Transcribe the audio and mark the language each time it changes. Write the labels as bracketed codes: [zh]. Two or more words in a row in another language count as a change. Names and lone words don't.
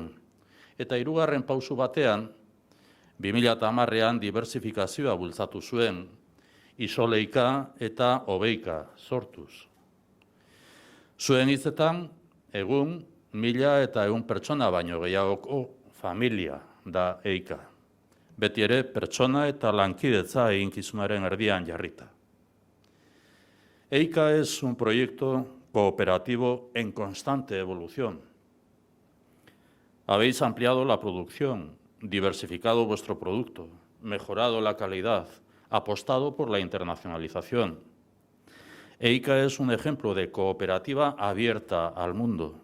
[eu] Eta hirugarren pausu batean, 2010ean dibertsifikazioa bultzatu zuen, Isoleika eta Obeika sortuz. Zuen hitzetan, egun 1.100 pertsona baino gehiagoko familia da eika. Beti ere pertsona eta lankidetza eginkizunaren erdian jarrita. [es] EICA es un proyecto cooperativo en constante evolución. Habéis ampliado la producción, diversificado vuestro producto, mejorado la calidad, apostado por la internacionalización. EICA es un ejemplo de cooperativa abierta al mundo.